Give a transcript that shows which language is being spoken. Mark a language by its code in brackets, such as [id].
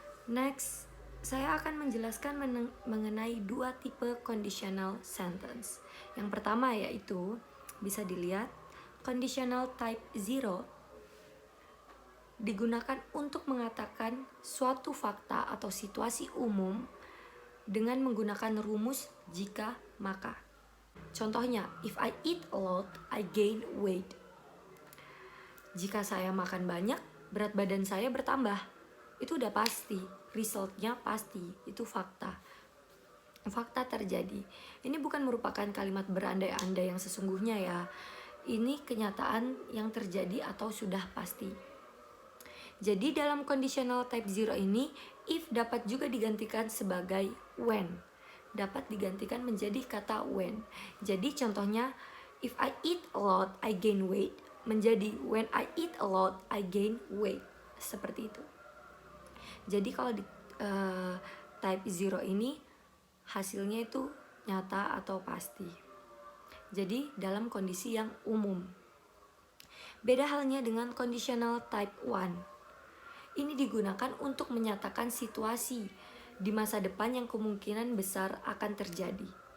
[id] Next, saya akan menjelaskan mengenai dua tipe conditional sentence. Yang pertama yaitu bisa dilihat conditional type 0 digunakan untuk mengatakan suatu fakta atau situasi umum dengan menggunakan rumus jika maka. Contohnya, [en] if I eat a lot, I gain weight. [id] Jika saya makan banyak, berat badan saya bertambah. Itu udah pasti, resultnya pasti, itu fakta. Fakta terjadi. Ini bukan merupakan kalimat berandai-andai yang sesungguhnya ya. Ini kenyataan yang terjadi atau sudah pasti. Jadi dalam conditional type 0 ini, if dapat juga digantikan sebagai when. Dapat digantikan menjadi kata when. Jadi contohnya, [en] if I eat a lot, I gain weight. [id] Menjadi [en] when I eat a lot, I gain weight. [id] Seperti itu. Jadi kalau di type 0 ini, hasilnya itu nyata atau pasti. Jadi dalam kondisi yang umum. Beda halnya dengan conditional type 1. Ini digunakan untuk menyatakan situasi di masa depan yang kemungkinan besar akan terjadi.